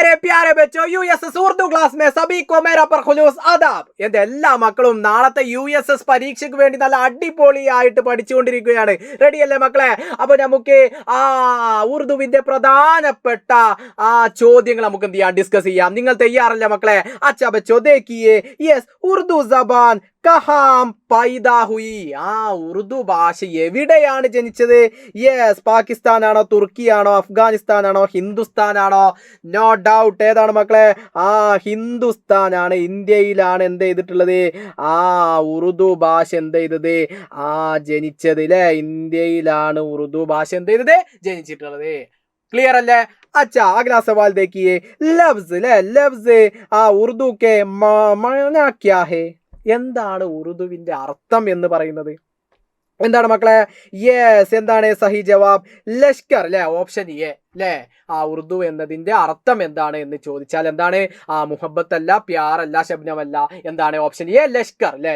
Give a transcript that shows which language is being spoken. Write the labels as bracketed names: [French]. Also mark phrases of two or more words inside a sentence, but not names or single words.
[Hindi] प्यारे बच्चों यूएसएस उर्दू क्लास में सभी को मेरा परखुलूस आदाब. [Malayalam] എന്റെ എല്ലാ മക്കളും നാളത്തെ യുഎസ്എസ് പരീക്ഷയ്ക്ക് വേണ്ടി നല്ല അടിപൊളിയായിട്ട് പഠിച്ചുകൊണ്ടിരിക്കുകയാണ്. റെഡിയല്ലേ മക്കളെ? അപ്പോൾ നമുക്ക് ഉറുദുവിന്റെ പ്രധാനപ്പെട്ട ചോദ്യങ്ങൾ നമുക്ക് എന്ത് ചെയ്യാം, ഡിസ്കസ് ചെയ്യാം. നിങ്ങൾ തയ്യാറല്ലേ മക്കളെ? [Hindi] अच्छा बच्चों देखिए, यस उर्दू ज़बान कहाँ पैदा हुई. [Malayalam] ഉറുദു ഭാഷ എവിടെയാണ് ജനിച്ചത്? യെസ്, പാകിസ്ഥാനാണോ, തുർക്കിയാണോ, അഫ്ഗാനിസ്ഥാനാണോ, ഹിന്ദുസ്ഥാനാണോ? നോ ഡൗട്ട്. ഏതാണ് മക്കളെ? ഹിന്ദുസ്ഥാനാണ്. ഇന്ത്യയിലാണ് എന്ത് ചെയ്തിട്ടുള്ളത്? ഉറുദു ഭാഷ എന്ത് ചെയ്തത്? ജനിച്ചത് അല്ലേ? ഇന്ത്യയിലാണ് ഉറുദു ഭാഷ എന്ത് ചെയ്തത്? ജനിച്ചിട്ടുള്ളത്. ക്ലിയർ അല്ലേ? [Hindi] अच्छा अगला सवाल देखिए, लफ्ज ले लफ्ज उर्दू के माना क्या है? [Malayalam] എന്താണ് ഉറുദുവിന്റെ അർത്ഥം എന്ന് പറയുന്നത്? എന്താണ് മക്കളെ? യെസ്, എന്താണ് [Hindi] सही जवाब? [Malayalam] ലഷ്കർ അല്ലേ? ഓപ്ഷൻ എ അല്ലേ? ഉറുദു എന്നതിന്റെ അർത്ഥം എന്താണ് എന്ന് ചോദിച്ചാൽ എന്താണ്? മുഹബത്ത് അല്ല, പ്യാർ അല്ല, ശബ്നമല്ല. എന്താണ്? ഓപ്ഷൻ എ ലഷ്കർ അല്ലേ?